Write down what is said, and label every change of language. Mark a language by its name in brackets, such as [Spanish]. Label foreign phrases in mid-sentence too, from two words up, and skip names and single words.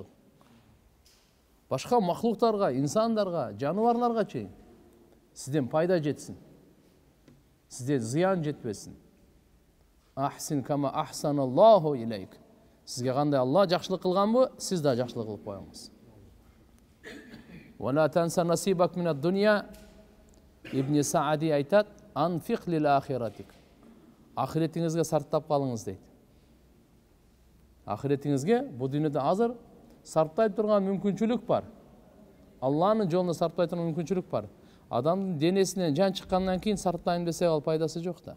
[Kyrgyz] Башка махлуктарга, инсандарга, жаныбарларга чейин сизден пайда жетсин. Сизде зыян жетпесин. [Arabic] أحسن كما أحسن الله إليك. [Kyrgyz] Сизге кандай Алла жакшылык кылганбы, сиз да жакшылык кылып коюңуз. [Arabic] ولا تنس نصيبك من الدنيا. [Kyrgyz] Ибн Саади айтат: [Arabic] "أنفق لآخرتك." [Kyrgyz] Ахиретиңизге сарптап калыңыз дейт. Ахиретиңизге бул дүйнөдө азыр сарптай турган мүмкүнчүлүк бар. Алланын жолуна сарптай турган мүмкүнчүлүк бар. Адамдын денесинен жан чыккандан кийин сарптайм десе ал пайдасы жок да.